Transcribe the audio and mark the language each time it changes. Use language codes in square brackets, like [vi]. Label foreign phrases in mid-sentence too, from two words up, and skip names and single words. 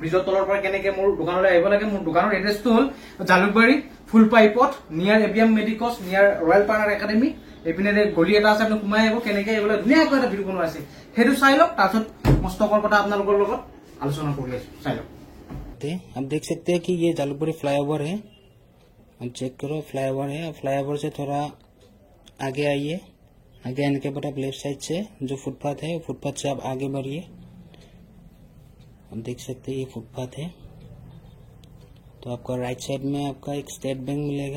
[as] ব্ৰিজৰ তলৰ পৰা কেনেকৈ মোৰ দোকানলৈ আহিব লাগে। মোৰ দোকানৰ এড্ৰেছটো হ'ল জালুকবাৰী ফুলপাইপত নিয়াৰ এবিএম মেডিকস নিয়াৰ ৰয়েল পাৰ্টনাৰ একাডেমি। এইপিনে গলি এটা আছে, আপুনি সোমাই আহিব। কেনেকৈ আহিব লাগে ধুনীয়াকৈ এটা ভিডিঅ বনোৱা আছে, সেইটো চাই লওক। তাৰপিছত মস্তকৰ কথা আপোনালোকৰ লগত আলোচনা কৰি আছো, চাই লওক। [hi] आप देख सकते हैं कि ये जालुकबारी फ्लाईओवर है। आप चेक करो, फ्लाईओवर है। फ्लाईओवर से थोड़ा आगे आइए। आगे आने के बाद आप [en] left side [hi] से जो फुटपाथ है, फुटपाथ से आप आगे बढ़िए। आप देख सकते हैं ये फुटपाथ है। तो आपका [en] right side [hi] में आपका एक स्टेट बैंक मिलेगा।